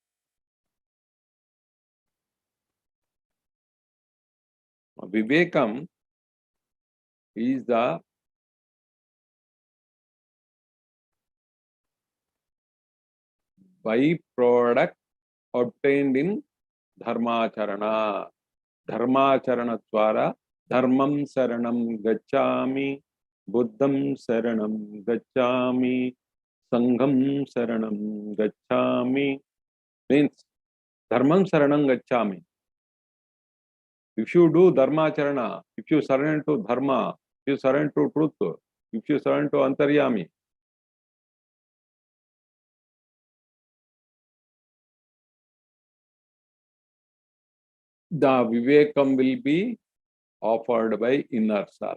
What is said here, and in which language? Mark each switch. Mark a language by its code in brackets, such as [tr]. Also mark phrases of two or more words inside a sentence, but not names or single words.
[en] Vivekam is the byproduct obtained in dharmacharana. [sa] Dharmacharana dwara dharmam saranam gacchami, buddham saranam gacchami, sangham saranam gacchami. Means dharmam saranam gacchami. [en] If you do dharmacharana, if you surrender to dharma, if you surrender to truth, if you surrender to antaryami, the vivekam will be offered by inner self.